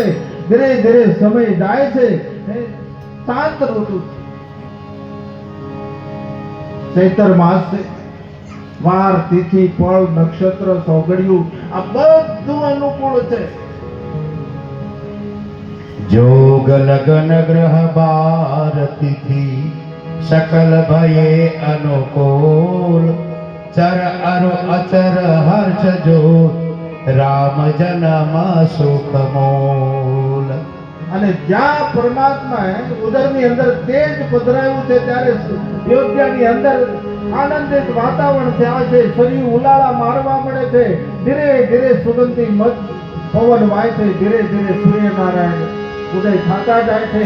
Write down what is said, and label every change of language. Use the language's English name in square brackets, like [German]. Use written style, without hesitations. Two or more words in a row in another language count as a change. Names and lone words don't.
[Gujarati] ધીરે ધીરે સમય જાય છે. શાંત ઋતુ ચૈત્ર માસ છે. વાર તિથિ ફળ નક્ષત્ર સોગડિયું આ બધું અનુકૂળ છે. [Awadhi] जोग लगन ग्रह बार तिथि सकल भये अनुकूल चर अरु अचर हर्ष जो राम जन्म सुख मूल. [Gujarati] અને જ્યાં પરમાત્માએ ઉદરની અંદર તેજ પધરાવ્યું છે ત્યારે અયોધ્યાની અંદર આનંદિત વાતાવરણ થયા છે. શરીર ઉલાળા મારવા મળે છે. ધીરે ધીરે સુગંધી મત પવન વાય છે. ધીરે ધીરે સૂર્યનારાયણ ઉદય થતા જાય છે.